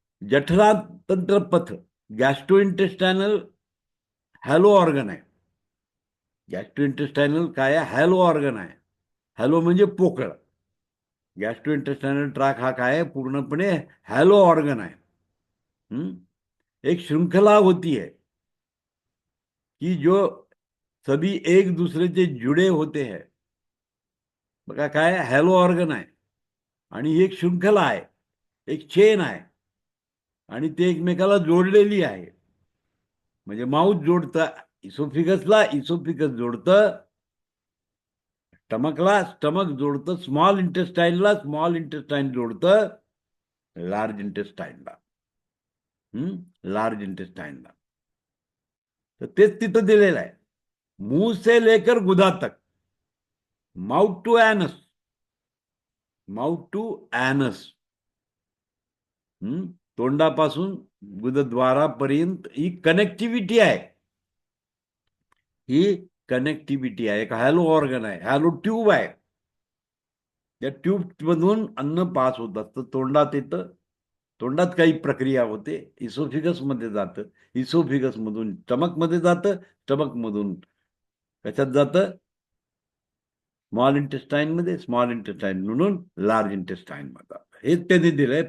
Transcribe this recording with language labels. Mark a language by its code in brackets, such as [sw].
[mr] जठरांत्र पथ, gastro इंटेस्टायनल hello organ आहे. Gastro इंटेस्टायनल काय आहे, हॅलो ऑर्गन आहे. हॅलो म्हणजे पोकळ. गॅस्ट्रो इंटेस्टायनल ट्रॅक हा काय आहे, पूर्णपणे हॅलो ऑर्गन आहे. [hi] एक श्रृंखला होती है कि जो सभी एक दूसरे से जुड़े होते हैं. [mr] बघा काय, हॅलो ऑर्गन आहे आणि एक श्रृंखला आहे, एक चेन आहे आणि ते एकमेकाला जोडलेली आहे. म्हणजे mouth जोडतं इसोफिगसला, oesophagus जोडतं स्टमकला, stomach जोडतं small इंटेस्टाईनला, small intestine जोडतं large इंटेस्टाईनला. Large इंटेस्टाईनला. तर तेच तिथं दिलेलं आहे. [hi] मुंह से लेकर गुदा तक, [en] Mouth to anus, mouth to anus. [mr] तोंडापासून गुदद्वारापर्यंत ही कनेक्टिव्हिटी आहे. ही कनेक्टिव्हिटी आहे. एक हॅलो ऑर्गन आहे, हॅलो ट्यूब आहे. या ट्यूब मधून अन्न पास होत असतं, तोंडात येतं, तोंडात काही प्रक्रिया होते, इसोफिगस मध्ये जातं, इसोफिगस मधून स्टमक मध्ये जातं, स्टमक मधून कशात जातं, स्मॉल इंटेस्टाइन मध्ये, स्मॉल इंटेस्टाइन म्हणून लार्ज इंटेस्टाइन मध्ये. हेच त्यांनी दिलंय.